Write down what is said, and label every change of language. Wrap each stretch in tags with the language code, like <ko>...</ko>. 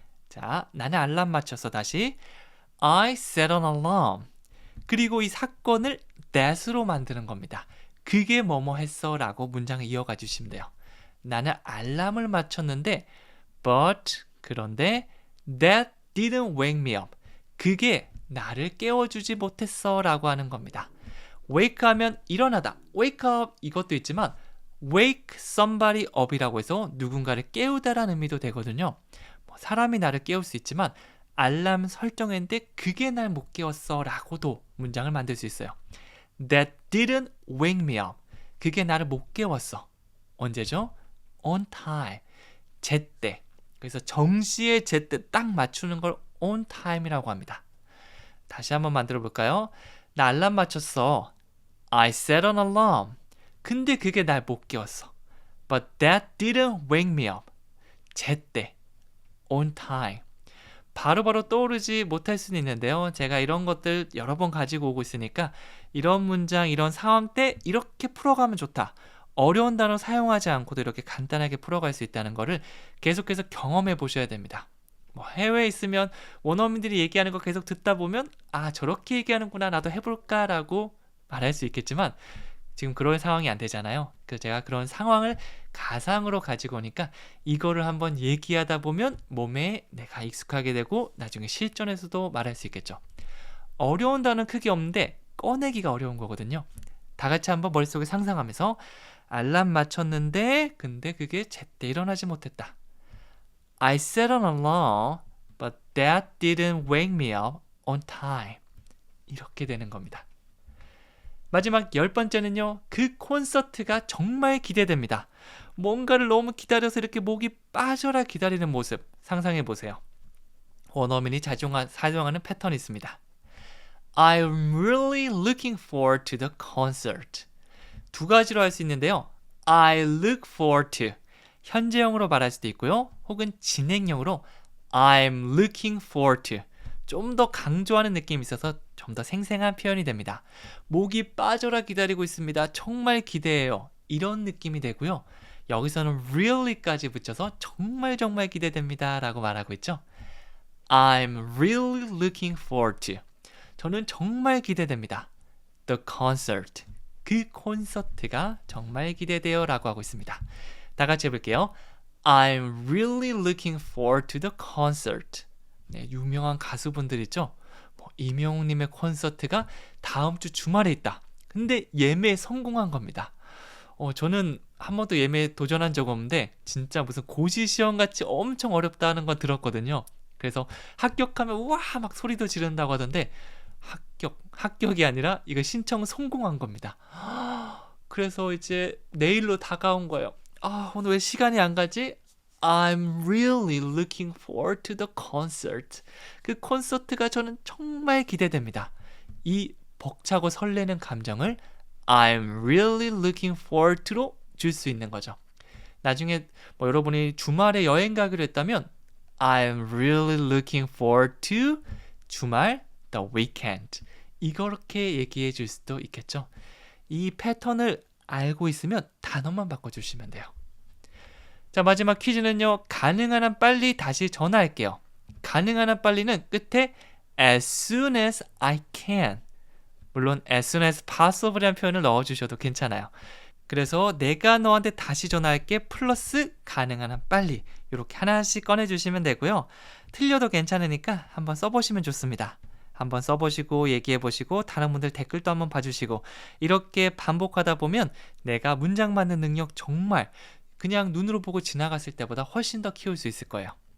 <ko>자, 나는 알람 맞췄어. 다시</ko> <en>I set an alarm.</en> <ko>그리고 이 사건을 that으로 만드는 겁니다. 그게 뭐뭐 했어 라고 문장을 이어가 주시면 돼요. 나는 알람을 맞췄는데</ko> <en>but,</en> <ko>그런데</ko> <en>that didn't wake me up.</en> <ko>그게 나를 깨워주지 못했어 라고 하는 겁니다. wake 하면 일어나다, wake up 이것도 있지만 wake somebody up이라고 해서 누군가를 깨우다라는 의미도 되거든요. 사람이 나를 깨울 수 있지만 알람 설정했는데 그게 날 못 깨웠어 라고도 문장을 만들 수 있어요.</ko> <en>That didn't wake me up.</en> <ko>그게 나를 못 깨웠어. 언제죠?</ko> <en>On time.</en> <ko>제때. 그래서 정시에 제때 딱 맞추는 걸 on time이라고 합니다. 다시 한번 만들어 볼까요? 나 알람 맞췄어.</ko> <en>I set an alarm.</en> <ko>근데 그게 날 못 깨웠어.</ko> <en>But that didn't wake me up.</en> <ko>제때.</ko> <en>On time.</en> <ko>바로바로 떠오르지 못할 수는 있는데요. 제가 이런 것들 여러 번 가지고 오고 있으니까 이런 문장, 이런 상황 때 이렇게 풀어가면 좋다. 어려운 단어 사용하지 않고도 이렇게 간단하게 풀어갈 수 있다는 거를 계속해서 경험해 보셔야 됩니다. 해외에 있으면 원어민들이 얘기하는 거 계속 듣다 보면 저렇게 얘기하는구나, 나도 해볼까 라고 말할 수 있겠지만 지금 그런 상황이 안 되잖아요. 그래서 제가 그런 상황을 가상으로 가지고 오니까 이거를 한번 얘기하다 보면 몸에 내가 익숙하게 되고 나중에 실전에서도 말할 수 있겠죠. 어려운 단어는 크게 없는데 꺼내기가 어려운 거거든요. 다 같이 한번 머릿속에 상상하면서 알람 맞췄는데 근데 그게 제때 일어나지 못했다.</ko> <en>I set an alarm, but that didn't wake me up on time.</en> <ko>이렇게 되는 겁니다. 마지막 10번째는요. 그 콘서트가 정말 기대됩니다. 뭔가를 너무 기다려서 이렇게 목이 빠져라 기다리는 모습 상상해 보세요. 원어민이 사용하는 패턴이 있습니다.</ko> <en>I'm really looking forward to the concert.</en> <ko>두 가지로 할 수 있는데요.</ko> <en>I look forward to</en> <ko>현재형으로 말할 수도 있고요. 혹은 진행형으로</ko> <en>I'm looking forward to</en> <ko>좀 더 강조하는 느낌이 있어서 좀 더 생생한 표현이 됩니다. 목이 빠져라 기다리고 있습니다. 정말 기대해요. 이런 느낌이 되고요. 여기서는 really까지 붙여서 정말 정말 기대됩니다 라고 말하고 있죠.</ko> <en>I'm really looking forward to</en> <ko>저는 정말 기대됩니다.</ko> <en>The concert</en> <ko>그 콘서트가 정말 기대돼요 라고 하고 있습니다. 다 같이 해볼게요.</ko> <en>I'm really looking forward to the concert.</en> <ko>네, 유명한 가수분들 있죠? 이명웅님의 콘서트가 다음 주 주말에 있다. 근데 예매에 성공한 겁니다. 저는 한 번도 예매에 도전한 적 없는데 진짜 무슨 고시시험 같이 엄청 어렵다는 건 들었거든요. 그래서 합격하면 우와 막 소리도 지른다고 하던데 합격이 아니라 이거 신청 성공한 겁니다. 그래서 이제 내일로 다가온 거예요. 오늘 왜 시간이 안 가지?</ko> <en>I'm really looking forward to the concert.</en> <ko>그 콘서트가 저는 정말 기대됩니다. 이 벅차고 설레는 감정을</ko> <en>I'm really looking forward to</en> <ko>로 줄 수 있는 거죠. 나중에 여러분이 주말에 여행 가기로 했다면</ko> <en>I'm really looking forward to</en> <ko>주말,</ko> <en>the weekend.</en> <ko>이렇게 얘기해 줄 수도 있겠죠. 이 패턴을 알고 있으면 단어만 바꿔주시면 돼요. 자, 마지막 퀴즈는요. 가능한 한 빨리 다시 전화할게요. 가능한 한 빨리는 끝에</ko> <en>as soon as I can.</en> <ko>물론</ko> <en>as soon as possible</en> <ko>이라는 표현을 넣어주셔도 괜찮아요. 그래서 내가 너한테 다시 전화할게 플러스 가능한 한 빨리 이렇게 하나씩 꺼내주시면 되고요. 틀려도 괜찮으니까 한번 써보시면 좋습니다. 한번 써보시고 얘기해보시고 다른 분들 댓글도 한번 봐주시고 이렇게 반복하다 보면 내가 문장 만드는 능력 정말 그냥 눈으로 보고 지나갔을 때보다 훨씬 더 키울 수 있을 거예요.</ko>